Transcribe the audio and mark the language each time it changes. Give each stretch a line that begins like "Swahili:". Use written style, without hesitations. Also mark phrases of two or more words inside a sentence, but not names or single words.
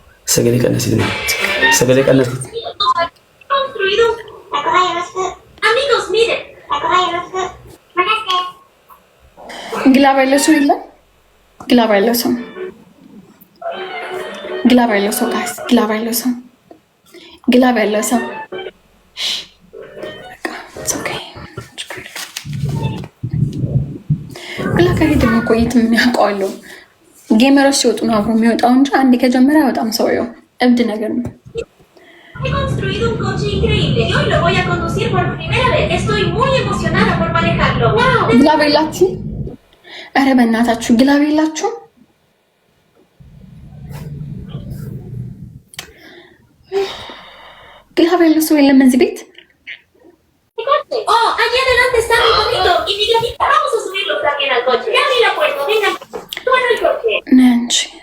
Oromo: Sagalee qannasiin sagalee qannasiin.
Amharic: ግላብ ያለው ሰው የለም። ግላብ ያለው ሰው ግላብ ያለው ሰው ጋይስ ግላብ ያለው ሰው ግላብ ያለው ሰው ግላብ ከሄድ መቆየት ምን ያውቀዋለሁ። ጌመሮች ሲወጡ ነው አብሮ የሚወጣው እንጂ አንዴ ከጀመረ አይወጣም። ሰውየው እብድ ነገር ነው።
Spanish: He construido un coche increíble. Yo lo voy a conducir por primera vez. Estoy muy emocionada por manejarlo. Wow.
Amharic: ግላብ የላችሁ? ኧረ በእናታችሁ ግላብ የላችሁ? ግላብ ያለው ሰው የለም እዚህ ቤት?
Spanish: Oh, allí adelante está mi bonito y mi gatita. Vamos a subirlo también al coche. Ya vi la puerta. Venga, toma el coche. ነንቺ